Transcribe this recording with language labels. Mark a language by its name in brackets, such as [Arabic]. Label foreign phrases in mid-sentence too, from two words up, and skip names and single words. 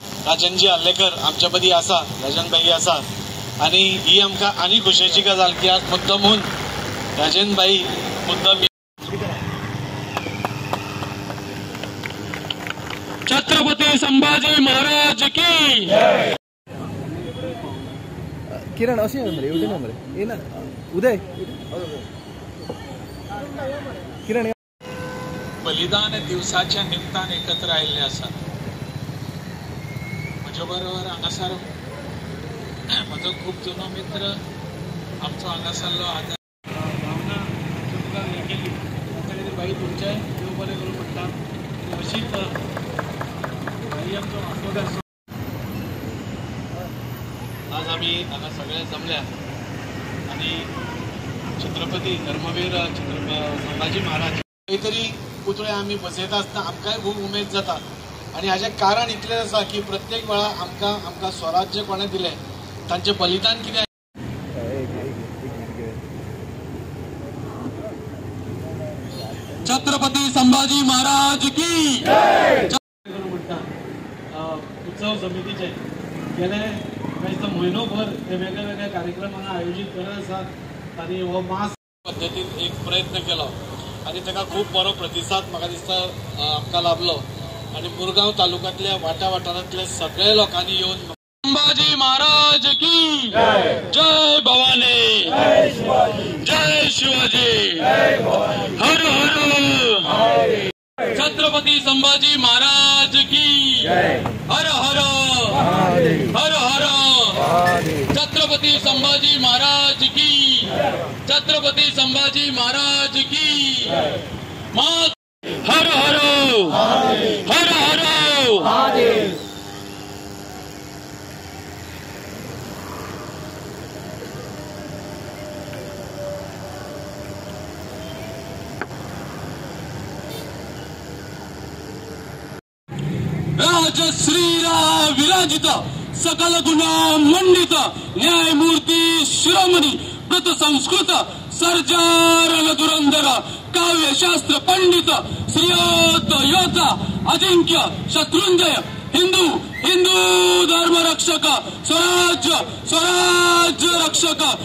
[Konkani] राजनजी आल्लेकर आमच्या मदीं आसा, राजन भाई आसा आणि ही आमकां आनी खोशयेची गजाल की आज मुद्दमून राजन भाई मुद्दम छत्रपती संभाजी महाराज की [Marathi] किरण अशी नंबर एवढे नंबर आहे ना उदय किरण [Konkani] बलिदान दिवसाच्या निमतान एकत्र आयिल्ले आसात. म्हज्या बरोबर हांगासर म्हजो खूब जुनो मित्र आमचो हांगासरलो आदर भावना तुमकां हे केली बाई तुमचे देव बरें करूं म्हणटा अशीच बाई आमचो वांगोदार. आज आमी हांगा सगळे जमल्या आणि छत्रपती धर्मवीर संभाजी महाराज खंय तरी पुतळे आमी बसयता आसतना आमकांय खूब उमेद जाता आणि हाजें कारण इतलें आसा की प्रत्येक वेळा आमकां स्वराज्य कोणें दिलें तांचें बलिदान कितें. छत्रपती संभाजी महाराज की म्हणटा उत्सव समितीचे गेले म्हयनोभर ते वेगळे वेगळे कार्यक्रम हांगा आयोजीत करत आसात आणि हो मास पद्दतीन एक प्रयत्न केलो आणि ताका खूब बरो प्रतिसाद म्हाका दिसता आमकां लाभलो आणि मुरगांव तालुक्यांतल्या वाठारांतल्या सगळ्या लोकांनी येवन संभाजी महाराज की जय भवानी जय शिवाजी हर हर छत्रपती संभाजी महाराज की हर हर हर हर छत्रपती संभाजी महाराज की छत्रपती संभाजी महाराज की हर हर हर हर. [Marathi] राजश्रीरा विराजित सकल गुणा मंडित न्यायमूर्ती शिरोमणी कृत संस्कृत सर्जारण धुरंधर काव्यशास्त्र पंडित श्रीयोत योता अजिंक्य शत्रुंजय हिंदू धर्म रक्षक स्वराज्य रक्षक